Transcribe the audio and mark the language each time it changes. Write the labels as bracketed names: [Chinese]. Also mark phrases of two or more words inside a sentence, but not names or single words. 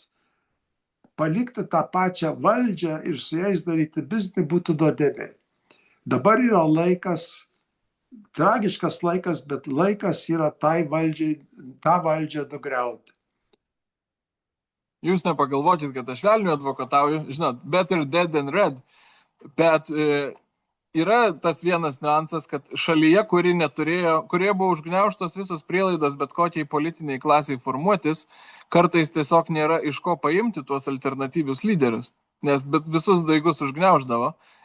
[Lithuanian] Palikti tą pačią valdžią ir su jais daryti biznį būtų nuodėmė. Dabar yra laikas, tragiškas laikas, bet laikas yra tą valdžią nugriauti. Jūs nepagalvokit, kad aš velniu advokatauju, žinot, [English] better dead than red. [Lithuanian] Bet yra tas vienas niuansas, kad šalyje, kurioje buvo užgniaužtos visos prielaidos bet kokiai politiniai klasiai formuotis, kartais tiesiog nėra iš ko paimti tuos alternatyvius lyderius, nes bet visus daigus užgniauždavo.